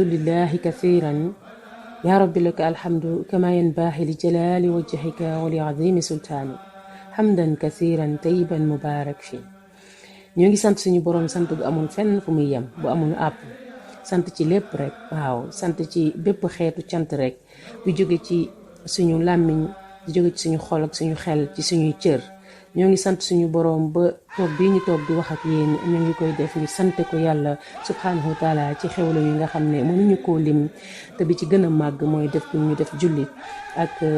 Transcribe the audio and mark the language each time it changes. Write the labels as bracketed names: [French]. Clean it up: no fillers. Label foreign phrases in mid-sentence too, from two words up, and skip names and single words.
[Arabic] لله كثيرا يا رب لك الحمد كما ينبغي لجلال وجهك ولعظيم سلطانك حمدا كثيرا طيبا مبارك فيه [Wolof] ñoo ngi sant suñu borom sant bu amul fenn fu muy yem bu amul àpp sant ci lépp rek waaw sant ci bépp xeetu cant rek bu jóge ci suñu làmmiñ di jóge ci suñu xol ak suñu xel ci suñuy cër ñoo ngi sant suñu borom ba toog bii ñu toog di wax ak yéen ñoo ngi koy def ngir sante ko yàlla [Arabic] سبحانه وتعالى [Wolof] ci xewlu yi nga xam ne mënuñu koo lim te bi ci gën a màgg mooy def ñu def jullit ak